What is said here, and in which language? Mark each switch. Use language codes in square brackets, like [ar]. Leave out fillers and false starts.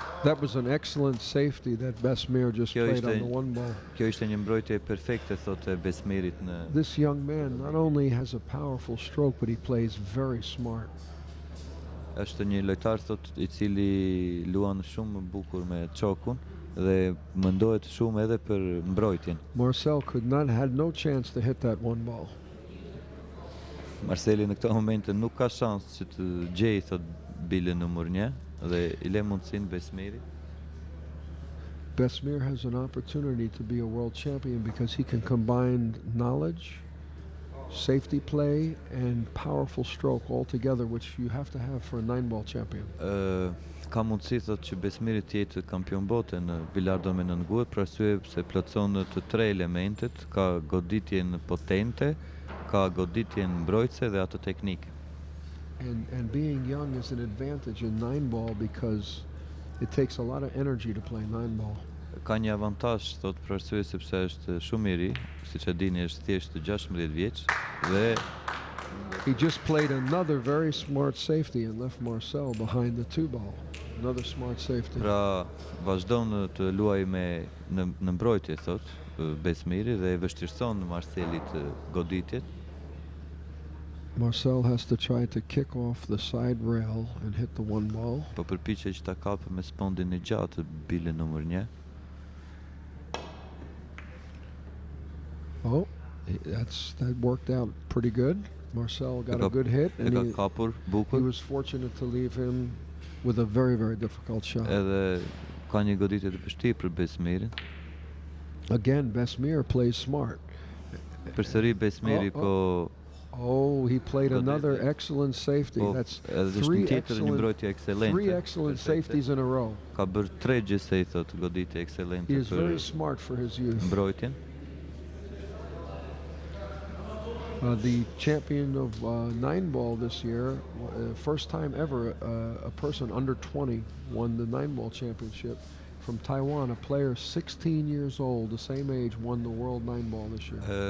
[en] That was an excellent safety that Besmir just played on the 1 ball. [sq] Kjo ishte një mbrojtje perfekte, thot, e Besmirit në. [en] This young man not only has a powerful stroke, but he plays very smart. [sq] Është një lojtar, thot, I cili luan shumë bukur me çokun dhe mendohet shumë edhe për mbrojtjen. [en] Marcel had no chance to hit that 1 ball. [sq] Marceli në këto momente nuk ka shans që të gjejë, thot, bilën numër 1 dhe I le mundësinë Besmirit. [en] Besmir has an opportunity to be a world champion because he can combine knowledge, safety play, and powerful stroke all together, which you have to have for a 9-ball champion. [sq] Ka mundësi, thot, që Besmiri të jetë kampion bote në bilardo me nëngur, për arsye se plotson të 3 elementet, ka goditjen potente, ka goditjen mbrojtëse dhe atë teknike. [en] And being young is an advantage in 9-ball because it takes a lot of energy to play 9-ball. [sq] Ka një avantazh, thot, për arsye sepse është shumë I ri, siç e dini është thjesht 16 vjeç dhe [en] he just played another very smart safety and left Marcel behind the 2 ball. Another smart safety. [sq] Pra vazhdon të luajë me në mbrojtje, thot, Besmiri dhe e vështirëson Marcelit goditjet. [en] Marcel has to try to kick off the side rail and hit the 1 ball. [sq] Po përpiqet që ta kapë me spondin e gjatë bilën numër 1. [en] Oh, that worked out pretty good. Marcel got a good hit, and he was fortunate to leave him with a very, very difficult shot. [sq] Edhe ka një goditje të vështirë për Besmirin. [en] Again, Besmir plays smart. [sq] Përsëri Besmiri [en] Oh, he played another excellent safety. That's 3 excellent safeties in a row. [sq] Ka bërë 3 gjithsej, thot, goditje ekselente. [en] He is very smart for his youth. [sq] Mbrojtjen. [en] The champion of 9-ball this year, first time ever a person under 20 won the 9-ball championship. From Taiwan, a player 16 years old, the same age, won the world 9-ball this year.